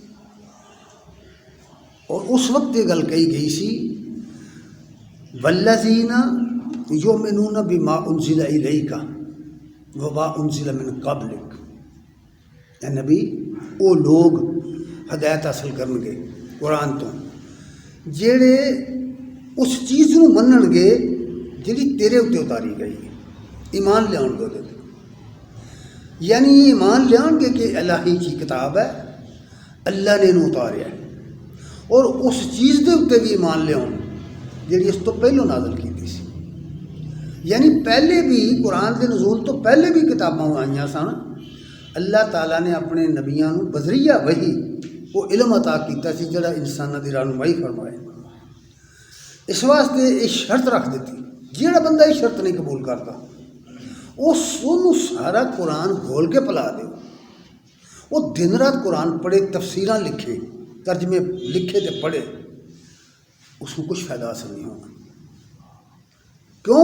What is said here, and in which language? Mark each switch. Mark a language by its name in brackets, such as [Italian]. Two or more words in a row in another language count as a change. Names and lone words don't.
[Punjabi] اور اس وقت یہ گل کہی گئی سی، [Arabic] والذین یؤمنون بما انزل الیک وما انزل من قبلک، [Punjabi] اے نبی وہ لوگ ہدایت حاصل کرن گے قرآن تو جڑے اس چیز نو منن گے جڑی تیرے اتنے اتاری گئی ہے، ایمان لیان گے، یعنی ایمان لیان گے کہ الہی کی کتاب ہے، اللہ نے انہوں اتاریا ہے، اور اس چیز دے اتنے بھی ایمان لیان جڑی اس تو پہلو نازل کی سی، یعنی پہلے بھی قرآن کے نزول تو پہلے بھی کتاباں آئیاں سن، اللہ تعالیٰ نے اپنے نبیاں نو بذریعہ وحی وہ علم عطا کیتا سی جڑا انساناں دی رہنمائی فرمائے۔ اس واسطے یہ شرط رکھ دیتی، جڑا بندہ یہ شرط نہیں قبول کرتا وہ سارا قرآن گھول کے پلا دے، وہ دن رات قرآن پڑھے، تفسیراں لکھے، ترجمے لکھے تے پڑھے، اس کو کچھ فائدہ حاصل نہیں ہوگا، کیوں؟